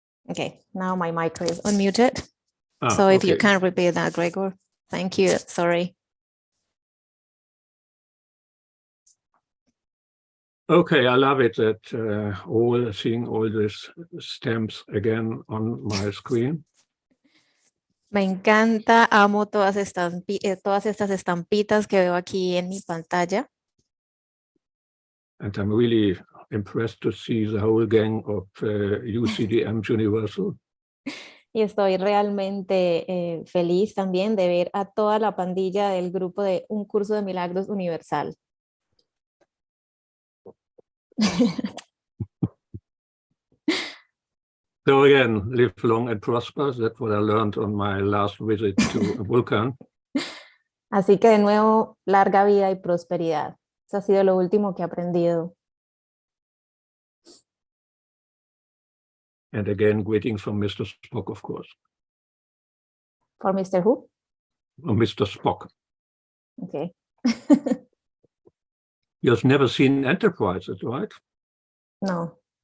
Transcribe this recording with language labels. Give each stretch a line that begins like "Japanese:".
English: Okay, now my mic is unmuted. So if you can repeat that, Gregor. Thank you, sorry. Okay, I love it that seeing all these stamps again on my screen.
Spanish: Me encanta, amo todas estas estampitas que veo aquí en mi pantalla.
English: And I'm really impressed to see the whole gang of UCDMUniversal.
Spanish: Y estoy realmente feliz también de ver a toda la pandilla del grupo de Un Curso de Milagros Universal.
English: So again, live long and prosper. That's what I learned on my last visit to Vulcan.
Spanish: Así que de nuevo, larga vida y prosperidad. Eso ha sido lo último que he aprendido.
English: And again, greetings from Mr. Spock, of course. For Mr. Who? Oh, Mr. Spock. Okay. You've never seen Enterprises, right? No.